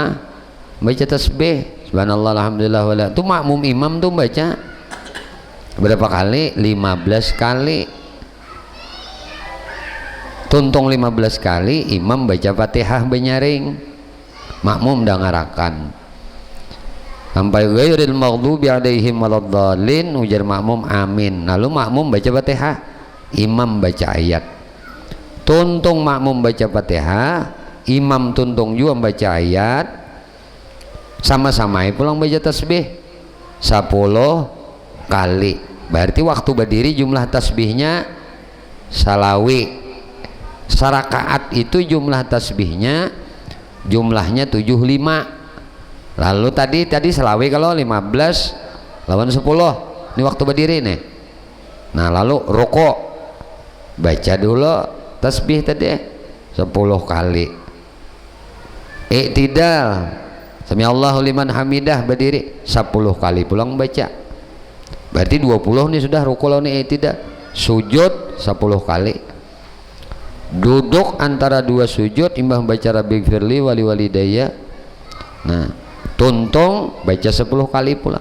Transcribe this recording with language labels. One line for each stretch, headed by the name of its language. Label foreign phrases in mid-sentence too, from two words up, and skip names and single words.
Banjar: Baca tasbih
Arabic: سبحان الله الحمد لله ولا.
Banjar: Itu makmum imam tuh baca berapa kali? 15 kali. Tuntung 15 kali imam baca Fatihah benyaring, makmum dah ngarakan sampai
Arabic: غير المغضوب عليهم ولا الضالين,
Banjar: ujar makmum amin. Lalu makmum baca Fatihah, imam baca ayat. Tuntung makmum baca Fatihah, imam tuntung juga baca ayat, sama-sama pulang baca tasbih 10 kali. Berarti waktu berdiri jumlah tasbihnya salawi. Sarakaat itu jumlah tasbihnya jumlahnya 75. Lalu tadi selawi kalau 15 lawan 10 ini waktu berdiri nih. Nah lalu rukuk baca dulu tasbih tadi 10 kali. Iktidal
Arabic: سمع الله لمن حمده
Banjar: berdiri 10 kali pulang baca. Berarti 20 nih sudah rukuk lawan iktidal. Sujud 10 kali. Duduk antara 2 sujud imbah baca
Arabic: رب اغفر لي ولوالدي.
Banjar: Nah tuntung baca 10 kali pula.